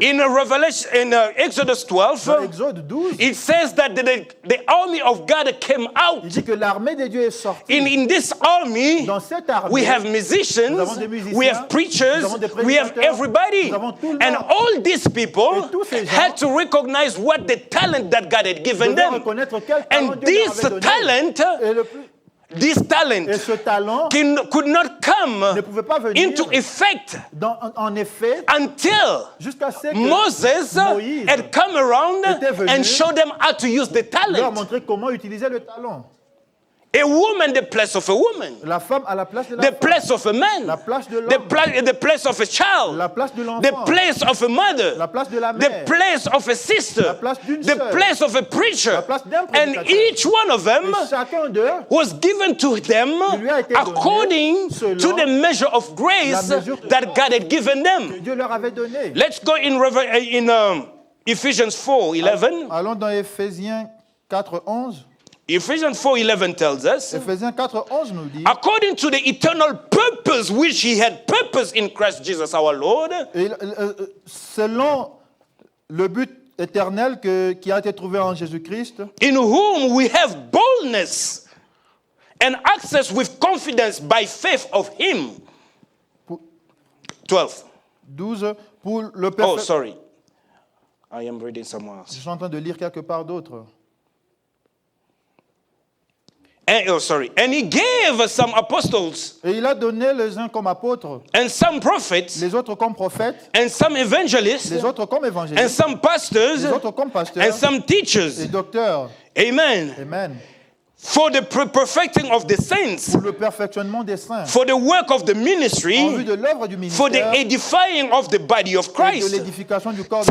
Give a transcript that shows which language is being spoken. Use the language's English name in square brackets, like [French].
[English] In Revelation, in Exodus [French] Dans [English] 12, [French] Exode 12, [English] it says that the army of God came out. [French] il dit que l'armée de Dieu est sortie. [English] In this army, [French] Dans cette armée, [English] we have musicians, [French] nous avons des musiciens, [English] we have preachers, [French] nous avons des [English] we have [French] prédicateurs, [English] everybody. [French] nous avons tout le [English] And [French] monde. [English] all these people [French] Et tous ces gens [English] had to recognize what the talent that God had given [French] devaient [English] them. [French] reconnaître quel talent [English] And [French] Dieu leur [English] this [French] avait donné. [English] talent, [French] Et le plus- [English] this [French] et [English] talent [French] ce talent [English] could not come [French] ne pouvait pas venir [English] into effect [French] en effet [English] until [French] jusqu'à ce que [English] Moses [French] Moïse [English] had come around [French] était venu [English] and showed them how to use the [French] leur [English] talent. [French] montrer comment utiliser le talent. [English] A woman, the place of a woman. [French] La femme à la place de la [English] The [French] femme. [English] place of a man. [French] La place de [English] The, [French] l'homme. [English] the place of a child. [French] La place de [English] The [French] l'enfant. [English] place of a mother. [French] La place de la [English] The [French] mère. [English] place of a sister. [French] La place d'une [English] The [French] sœur. [English] place of a preacher. [French] La place d'un [English] And [French] prédicateur. [English] each one of them [French] Et chacun d'eux [English] was given to them [French] lui a été donné [English] according [French] selon [English] to the measure of grace [French] la mesure de [English] that God had given them. [French] Dieu leur avait donné. [English] Let's go in Ephesians 4:11. [French] Allons dans Éphésiens 4:11. [English] Ephesians 4:11 tells us, [French] Éphésiens 4:11 nous dit, [English] according to the eternal purpose which he had purpose in Christ Jesus our Lord, [French] et, selon le but éternel qui a été trouvé en Jésus-Christ, [English] in whom we have boldness and access with confidence by faith of him. 12. [French] 12, pour le [English] Oh, perfect... sorry. I am reading somewhere else. [French] Je suis en train de lire quelque part d'autre. [English] And he gave some apostles [French] Et il a donné les uns comme apôtres, [English] and some prophets [French] les autres comme prophètes, [English] and some evangelists [French] les autres comme [English] and [French] évangélistes, [English] some pastors [French] les autres comme [English] and [French] pasteurs [English] some [French] et [English] teachers. [French] docteurs. [English] Amen. [French] Amen. [English] for the perfecting of the saints, [French] pour le perfectionnement des saints, [English] for the work of the [French] en vue [English] ministry, [French] de l'œuvre du [English] for the [French] ministère [English] edifying of the body of [French] et de [English] Christ, [French] l'édification du corps de